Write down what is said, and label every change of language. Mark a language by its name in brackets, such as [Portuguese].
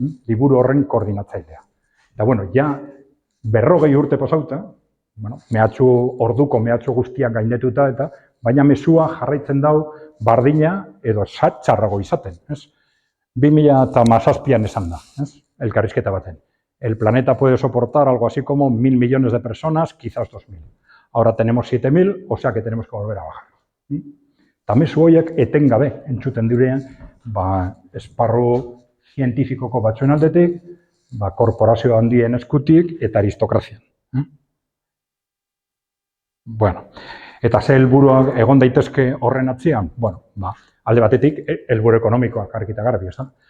[Basque] Liburu horren koordinatzailea. Eta, ja 40 urte pasauta, orduko mehatxu guztiak gainetuta, eta baina mezua jarraitzen dau bardina edo txarrago izaten. 2017an esan da, elkarrizketa baten. [Spanish] El planeta puede soportar algo así como 1.000 millones de personas, quizás 2.000. Ahora tenemos 7.000, o sea que tenemos que volver a bajar. [Basque] Eta mezu horiek etengabe entzuten direan, esparru zientifikoko batzuen aldetik, korporazio handien eskutik eta aristokrazian. Eta ze helburuak egon daitezke horren atzian? Alde batetik, helburu ekonomikoak argita garbi, ez da?